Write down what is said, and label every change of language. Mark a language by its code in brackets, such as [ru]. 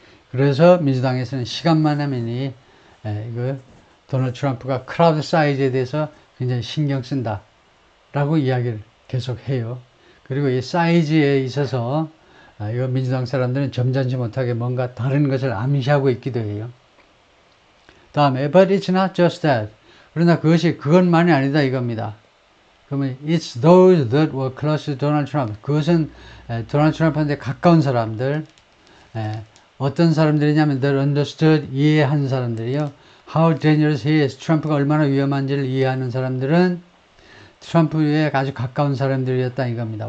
[ko] 그래서 민주당에서는 시간만 하면 도널드 트럼프가 크라우드 사이즈에 대해서 굉장히 신경 쓴다 라고 이야기를 계속 해요. 그리고 이 사이즈에 있어서 이거 민주당 사람들은 점잖지 못하게 뭔가 다른 것을 암시하고 있기도 해요. 다음에 [en] but it's not just that. [ko] 그러나 그것만이 아니다 이겁니다. 그러면 [en] it's those that were close to Donald Trump. [ko] 그것은 도널드 트럼프한테 가까운 사람들, 어떤 사람들이냐면 [en] they understood, [ko] 이해한 사람들이요. [en] How dangerous he is. [ko] 트럼프가 얼마나 위험한지를 이해하는 사람들은 트럼프에 아주 가까운 사람들이었다 이겁니다.